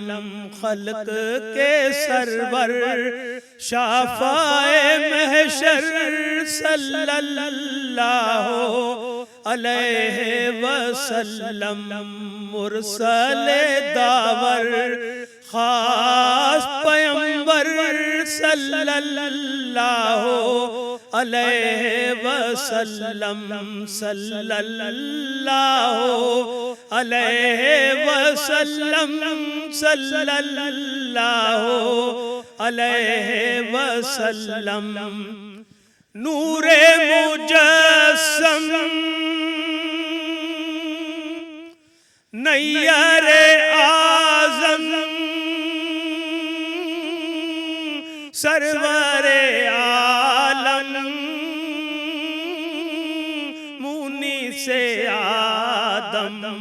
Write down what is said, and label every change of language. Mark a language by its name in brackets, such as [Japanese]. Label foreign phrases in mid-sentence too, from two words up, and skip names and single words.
[Urdu] خلق کے سرور شافع محشر [Arabic] صلى الله عليه وسلم. [Urdu] مرسل داور خاص پیغمبر [Arabic] صلى الله عليه وسلم. صلى الله عليه وسلم. صلى الله عليه وسلم. [Urdu] نور مجسم نیر اعظم سرور عالم منی سے آدم.